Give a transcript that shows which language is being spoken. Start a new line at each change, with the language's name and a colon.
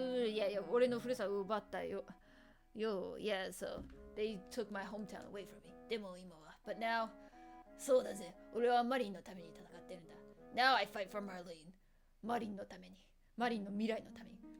Japanese: Yeah, 俺のふるさとを奪ったよ。
English: Yeah, so they took my hometown away from me.
Japanese: でも今は。
English: But now,
Japanese: そうだぜ。俺はマリンのために戦ってるんだ。
English: Now I fight for Marlene.
Japanese: マリンのために。マリンの未来のために。